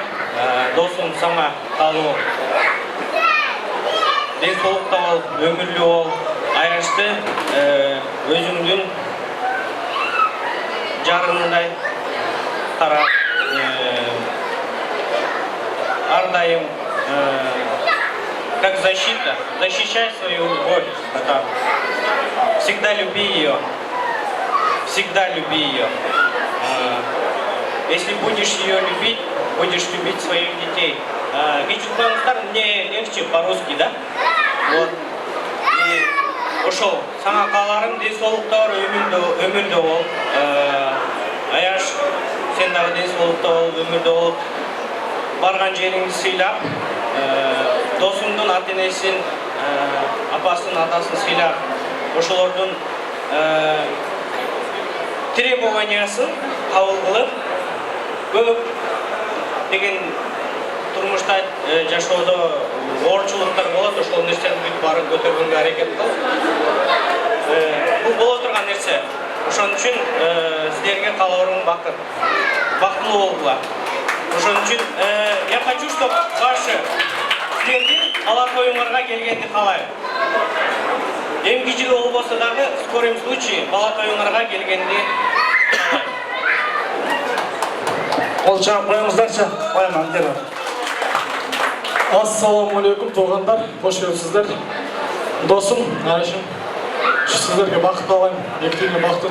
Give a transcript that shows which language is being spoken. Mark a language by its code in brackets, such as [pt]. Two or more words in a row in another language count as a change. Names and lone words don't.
[ky] Досум сага каалоо. Ден соолукта бол, өмүрлүү бол. Аячты өзүңдүн жарымындай карап, ар дайым [ru] как защита, защищай свою любовь. Всегда люби ее. Всегда люби ее. Если будешь ее любить, будешь любить своих детей. Мне легче по-русски, да? Вот. [ky] И ошол сага кааларым ден соолукта бар, өмүрдө бол. Аяш, сен дагы ден соолукта бол, өмүрдө бол. Барган жериңди сыйлап, досуңдун ата-энесин, апасын, атасын сыйлап, ошолордун требованиясын кабыл кылып, көп деген турмушта жашоодо оорчулуктар болот, ошол нерсени бүт баарын көтөргөнгө аракет кыл. Бул боло турган нерсе. Ошон үчүн силерге каалоорум бакыт. Бактылуу болгула. Ошон үчүн [ru] я хочу, чтобы ваши [ky] силердин бала тоюңарга келгенди каалайм. Эмки жылы болбосо дагы [ru] в скором случае [ky] бала тоюңарга келгенди каалайм. Кол чаап коюңуздарчы. Кояман келип. Ассаламу алейкум туугандар, кош келипсиздер. Досум, Айшым, сиздерге бакыт каалайм, эки бакыт.